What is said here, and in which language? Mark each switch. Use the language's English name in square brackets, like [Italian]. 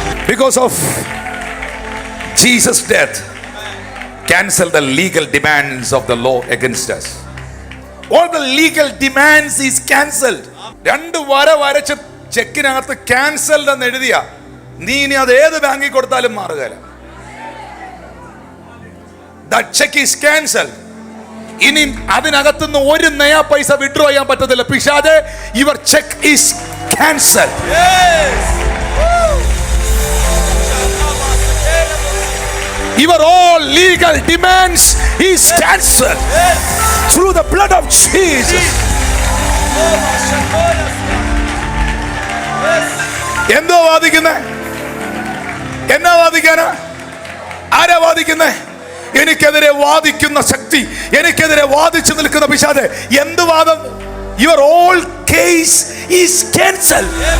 [English] Because of Jesus' death, cancel the legal demands of the law against us. All the legal demands is cancelled. [Malayalam] 2 വര വരച്ച് ചെക്കിനകത്ത് cancelled എന്ന് എഴുതിയ നീ ഇനി അത് ഏത് ബാങ്കിൽ കൊടുത്താലും മാറുകയില്ല. [English] That check is cancelled. [Malayalam] ഇനി അതിനകത്തുനിന്ന് 1 നയാ പൈസ വിഡ്രോ ചെയ്യാൻ പറ്റത്തില്ല. [English] പിശാചേ, your check is cancelled. Your all legal demands is cancelled through the blood of Jesus. [Malayalam] എന്തോ വാദിക്കുന്നേ? എന്നാ വാദിക്കാനാ? ആരാ വാദിക്കുന്നേ? എനിക്കെതിരെ വാദിക്കുന്ന ശക്തി, എനിക്കെതിരെ വാദിച്ചു നിൽക്കുന്ന പിശാചേ, എന്ത് വാദം? [English] Your all case is cancelled.